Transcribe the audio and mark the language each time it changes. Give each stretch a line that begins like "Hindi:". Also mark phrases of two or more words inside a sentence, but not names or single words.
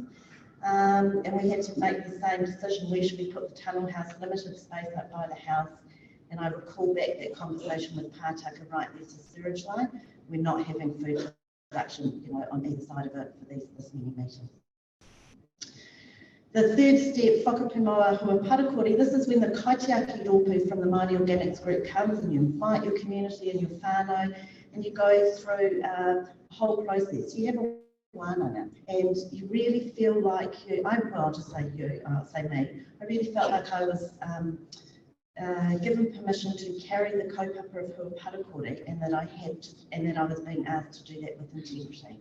English: And we had to make the same decision, where should we put the tunnel house, limited space up by the house. And I recall back that conversation with Pātaka, right, there's a sewage line. We're not having food production, on either side of it for this many metres. The third step,
Māori: whakapu moa Huapatakore,
English: this is when the
Māori: kaitiaki rōpū
English: from the Māori Organics group comes and you invite your community and your whānau, and you go through a whole process. You have a wānanga, and you really feel like I'll just say you, I'll say me, I really felt like I was given permission to carry the kaupapa of Huapatakore, and that I was being asked to do that with integrity.